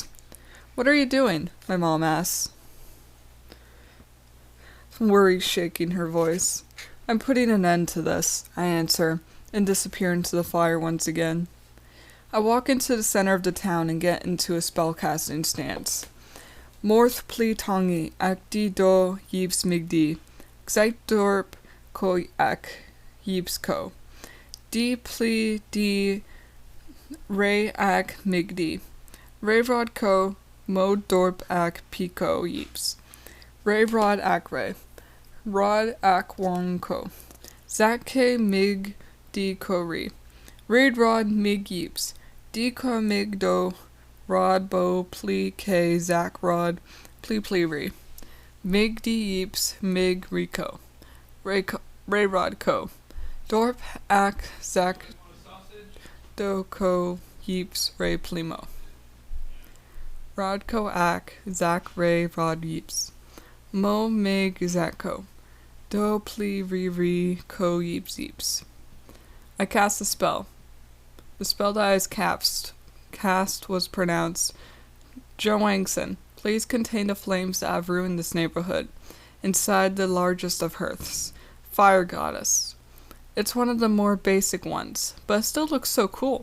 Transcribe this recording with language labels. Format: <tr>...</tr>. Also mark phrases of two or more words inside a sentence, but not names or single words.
<en>What are you doing? My mom asks. Worry shaking her voice. I'm putting an end to this, I answer, and disappear into the fire once again. I walk into the center of the town and get into a spellcasting stance. Morth pli tongi ak di do yibs migdi, xaitdorp ko ak yibs ko. Di pli di re ak migdi, revrod ko mod dorp ak pico yibs. Revrod ak re, rod ak wong ko. Zakke mig di ko re. Raid rod mig yibs. Di ko mig do rod bo pli ke zak rod pli re. Mig di yibs mig rico. Ray rod ko. Dorp ak zak do ko yibs re plimo. Rod ko ak zak ray rod yibs. Mo mig zak-ko. Do pli re ko yibs yibs. I cast a spell. The spell that I was cast was pronounced, Joangson, please contain the flames that have ruined this neighborhood, inside the largest of hearths, Fire Goddess. It's one of the more basic ones, but it still looks so cool.</en>